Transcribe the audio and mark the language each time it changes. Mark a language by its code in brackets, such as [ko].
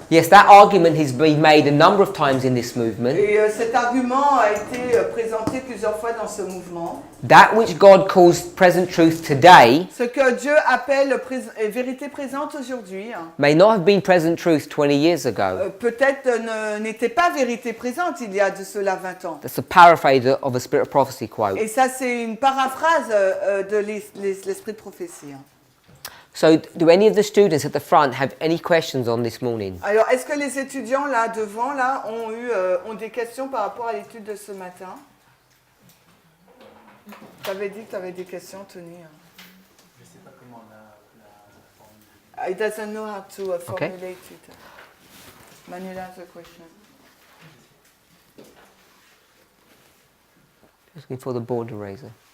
[en] Yes, that argument has been made a number of times in this movement. [fr] Et cet argument a été présenté plusieurs fois dans ce mouvement. [en] That which God calls present truth today [fr] Ce que Dieu appelle vérité présente aujourd'hui [en] may not have been present truth 20 years ago. [fr] Peut-être n'était pas vérité présente il y a de cela 20 ans. [en] That's a paraphrase of a Spirit of Prophecy quote. [fr] Et ça, c'est une paraphrase de l'esprit de prophétie. [en] So, do any of the students at the front have any questions on this morning? [fr] Alors, est-ce que les étudiants là devant là ont des questions par rapport à l'étude de ce matin? Tu avais dit que tu avais des questions, Tony. Je ne sais pas comment la [en] He doesn't know how to formulate it. Manuela has a question. Just looking for the board eraser.